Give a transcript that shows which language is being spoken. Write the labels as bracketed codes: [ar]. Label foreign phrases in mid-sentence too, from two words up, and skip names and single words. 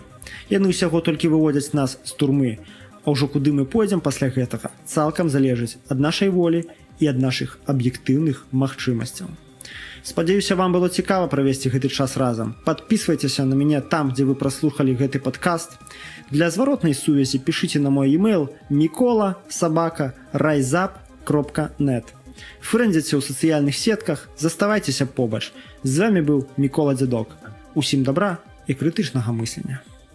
[be] Яны ўсяго толькі выводзяць нас з турмы, а ўжо куды мы пойдзем пасля гэтага, цалкам залежыць ад нашай волі і ад нашых аб'ектыўных магчымасцяў. Спадзяюся, вам было цікава правесці гэты час разам. Падпісвайцеся на мяне там, дзе вы праслухалі гэты падкаст. Для зваротнай сувязі пішыце на мой e-mail mikola@riseup.net. Фрэндзіце ў сацыяльных сетках, заставайцеся побач. З вами быў Мікола Дзядок. Усім добра і крытычнага мыслення.